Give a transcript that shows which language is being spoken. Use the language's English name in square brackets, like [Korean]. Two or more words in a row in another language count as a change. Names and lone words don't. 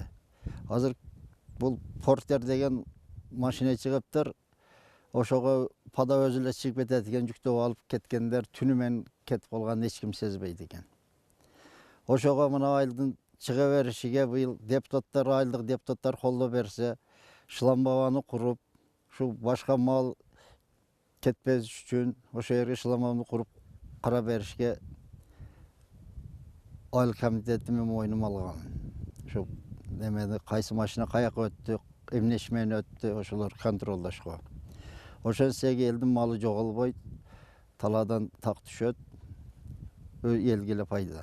[Kyrgyz] Азыр бул Портер деген машина чыгыптыр. Ошого пада өзү эле чыгып кетет экен, жүктөп алып кеткендер түнү менен кетип калганын эч ким сезбейт экен. Ошого мына айылдын чыга беришиге быйыл депутаттар, айылдык депутаттар колдоо берсе, шламбаваны куруп, шу башка мал кетпес үчүн ошо жерге шламбаваны куруп кара беришке айыл комитети мен мойнума алган. Şu немени кайсы машина каяка өттү, эмнеш менен өттү, ошолор контролдошко. Ошон сеге элдин малы жоголбойт, таладан так түшөт, элге эле пайда.